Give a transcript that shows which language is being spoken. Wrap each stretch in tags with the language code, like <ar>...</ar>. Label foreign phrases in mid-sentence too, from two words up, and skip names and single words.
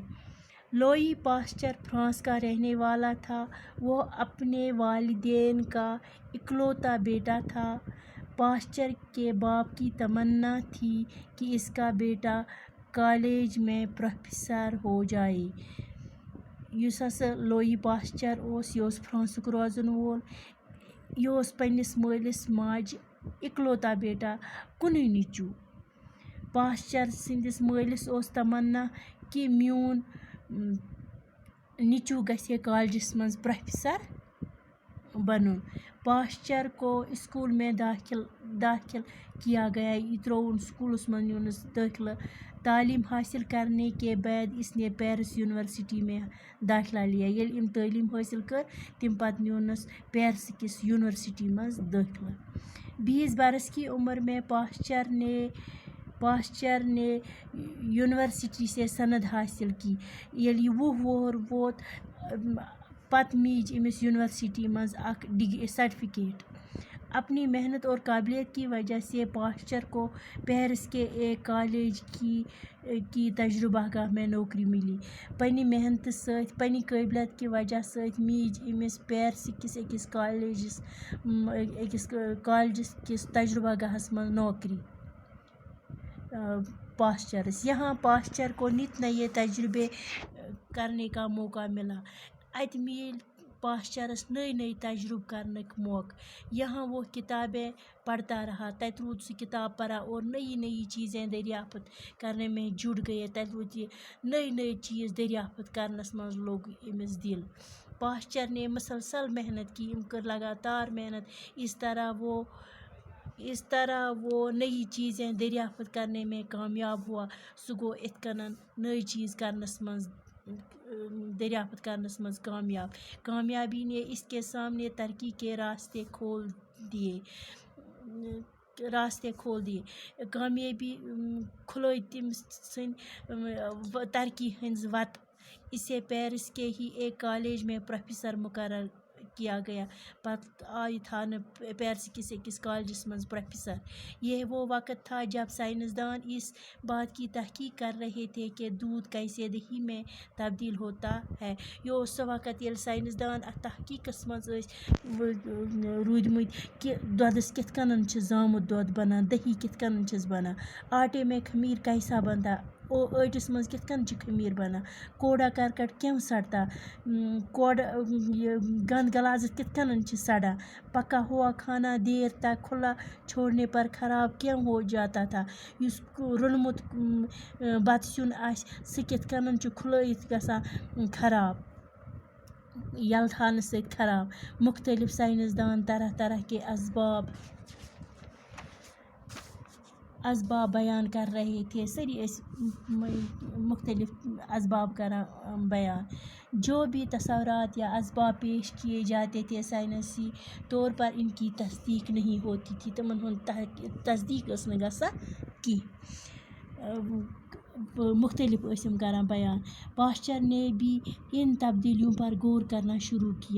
<ur>لوئی پاسچر فرانس کا رہنے والا تھا۔ وہ اپنے والدین کا اکلوتا بیٹا تھا۔ پاسچر کے باپ کی تمنا تھی کہ اس کا بیٹا کالج میں پروفیسر ہو جائے۔</ur> <ks>یُس ہسا لوئی پاسچر اوس، یہِ اوس فرانسُک روزن وول۔ یہِ اوس پننِس مٲلِس ماجہِ</ks> <ur>اکلوتا بیٹا،</ur> <ks>کُنُے نیٚچوٗ۔ پاسچر سٕنٛدِس مٲلِس اوس تمنا کہ میون نیٚچوٗ گژھِ ہے کالجس منٛز پروفیسر بنُن۔</ks> <ur>پاسچر کو اسکول میں داخل کیا گیا۔</ur> <ks>یہ ترٛووُن سکولس منٛز نیونس دٲخلہٕ۔</ks> <ur>تعلیم حاصل کرنے کے بعد اس نے پیرس یونیورسٹی میں داخلہ لیا۔</ur> <ks>ییٚلہِ أمۍ تعلیم حٲصِل کٔر تمہِ پتہٕ نیونس پیرس کِس یونیورسٹی منٛز دٲخلہ۔</ks> <ur>20 برس کی عمر میں پاسچر نے یونیورسٹی سے سند حاصل کی۔</ur> <ks>ییٚلہِ یہِ 20 وُہُر ووت پتہٕ میج أمِس یونیورسٹی منٛز اکھ سرٹیفکیٹ۔</ks> <ur>اپنی محنت اور قابلیت کی وجہ سے پاسچر کو پیرس کے ایک کالج کی تجربہ گاہ میں نوکری ملی۔</ur> <ks>پننہِ محنتہٕ سۭتۍ، پننہِ قٲبلیت کہِ وجہ سۭتۍ میج أمِس پیرس کِس أکِس کالجس کِس تجربہ گاہس منٛز نوکری۔</ks> <ur>پاسچرس یہاں پاسچر کو نت نئے تجربے کرنے کا موقع ملا۔</ur> <ks>اتہِ میلۍ پاسچرس</ks> <ur>نئے نئے</ur> <ks>تجربہ کرنٕکۍ موقع۔</ks> <ur>یہاں وہ کتابیں پڑھتا رہا۔</ur> <ks>تتہِ روٗد سُہ کتاب پران</ks> <ur>اور نئی نئی چیزیں دریافت کرنے میں جڑ گئے۔</ur> <ks>تتہِ روٗد یہِ</ks> <ur>نئے نئے</ur> <ks>چیز دریافت کرنس منٛز لوٚگ أمِس دل۔</ks> <ur>پاسچر نے مسلسل محنت کی،</ur> <ks>أمۍ کٔر لگاتار محنت۔</ks> <ur>اس طرح وہ نئی چیزیں دریافت کرنے میں کامیاب ہوا۔</ur> <ks>سُہ گوٚو اِتھ کٔنن نئی چیز دریافت کرنس منٛز کامیاب۔</ks> <ur>کامیابی نے اس کے سامنے ترقی کے راستے کھول دیے۔</ur> <ks>کامیابی کھلٲے تٔمۍ سٕنٛدۍ ترقی ہٕنٛز وتہٕ۔</ks> <ur>اسے پیرس کے ہی ایک کالج میں پروفیسر مقرر کیا گیا۔</ur> <ks>پتہٕ آیہِ تھاونہٕ پیرس کِس أکِس کالجس منٛز پروفیسر۔</ks> <ur>یہ وہ وقت تھا جب سائنسدان اس بات کی تحقیق کر رہے تھے کہ دودھ کیسے دہی میں تبدیل ہوتا ہے۔</ur> <ks>یہ اوس سُہ وقت ییٚلہِ سائنسدان اتھ تحقیقس منٛز ٲسۍ روٗدمٕتۍ کہ دۄدس کِتھ کٔنن چھُ زامُت دۄد بنان، دہی کِتھ کٔنن چھُس بنان،</ks> <ur>آٹے میں خمیر کیسا بنتا،</ur> <ks>ٲٹِس منٛز کِتھ کٔنۍ چھُ خمیر بنان،</ks> <ur>کوڑا کرکٹ کیوں سڑتا،</ur> <ks>گند غلاظت کِتھ کٔنن چھِ سڑان،</ks> <ur>پکا ہوا کھانا دیر تک کھلا چھوڑنے پر خراب کیوں ہو جاتا تھا،</ur> <ks>یُس رونمُت بتہٕ سیُن آسہِ سُہ کِتھ کٔنن چھُ کھُلٲیِتھ گژھان خراب، یلہٕ تھاونہٕ سۭتۍ خراب۔</ks> <ur>مختلف سائنسدان طرح طرح کے اسباب بیان کر رہے تھے۔</ur> <ks>سٲری ٲسۍ مختلف اسباب کران بیان۔</ks> <ur>جو بھی تصورات یا اسباب پیش کیے جاتے تھے سائنسی طور پر ان کی تصدیق نہیں ہوتی تھی۔</ur> <ks>تمن ہُنٛد تصدیق ٲس نہٕ گژھان کینٛہہ۔ مختلف ٲسۍ یِم کران بیان۔</ks> <ur>پاسچر نے بھی ان تبدیلیوں پر غور کرنا شروع کیا۔</ur>